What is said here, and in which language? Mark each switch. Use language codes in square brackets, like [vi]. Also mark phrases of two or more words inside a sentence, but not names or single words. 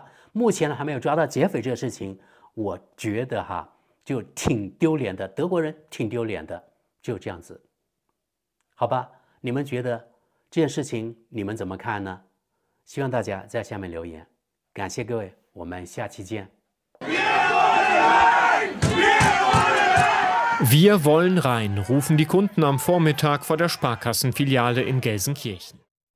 [zh] 目前呢還沒有抓到劫匪這個事情，我覺得就挺丟臉的，德國人挺丟臉的，就這樣子，好吧？你們覺得這件事情你們怎麼看呢？希望大家在下面留言。感謝各位，我們下期見。 [de] Wir wollen rein, rufen die Kunden am Vormittag vor der Sparkassenfiliale in Gelsenkirchen.